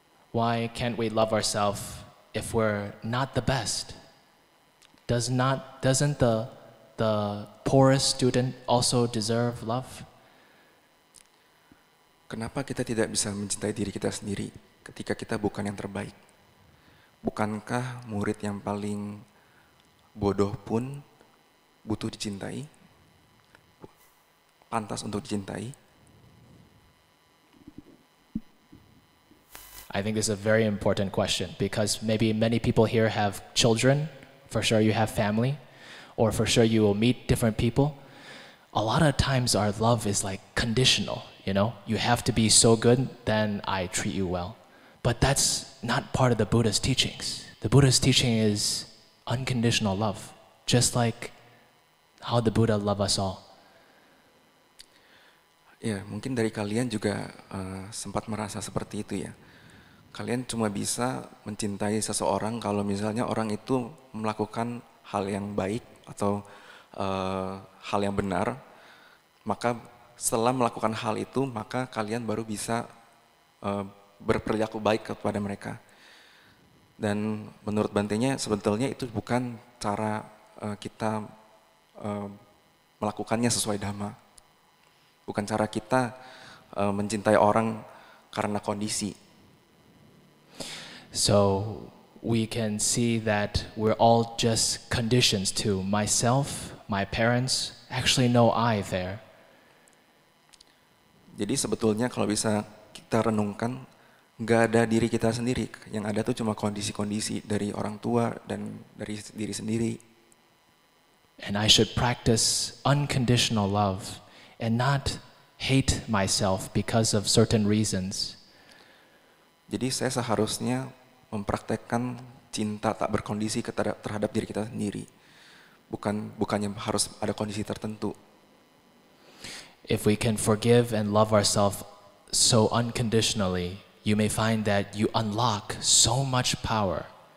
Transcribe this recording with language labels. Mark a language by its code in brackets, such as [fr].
[en] Why can't we love ourselves if we're not the best? Doesn't the poorest student also deserve love? [id] Kenapa kita tidak bisa mencintai diri kita sendiri ketika kita bukan yang terbaik? Bukankah murid yang paling bodoh pun butuh dicintai? Pantas untuk dicintai? [en] I think this is a very important question because maybe many people here have children, for sure you have family, or for sure you will meet different people. A lot of times our love is like conditional, you know? You have to be so good, then I treat you well. But that's not part of the Buddha's teachings. The Buddha's teaching is unconditional love, just like how the Buddha loved us all. [id] Ya, mungkin dari kalian juga sempat merasa seperti itu ya. Kalian cuma bisa mencintai seseorang kalau misalnya orang itu melakukan hal yang baik atau hal yang benar. Maka setelah melakukan hal itu, maka kalian baru bisa berperilaku baik kepada mereka. Dan menurut Bantenya sebetulnya itu bukan cara kita melakukannya sesuai dhamma. Bukan cara kita mencintai orang karena kondisi. [en] So we can see that we're all just conditions to myself, my parents, actually no I there. [id] Jadi sebetulnya kalau bisa kita renungkan, nggak ada diri kita sendiri, yang ada tuh cuma kondisi-kondisi dari orang tua dan dari diri sendiri. [en] And I should practice unconditional love and not hate myself because of certain reasons. [id] Jadi saya seharusnya mempraktekkan cinta tak berkondisi terhadap diri kita sendiri. Bukannya harus ada kondisi tertentu. [en] If we can forgive and love ourselves so unconditionally, you may find that you unlock so much power.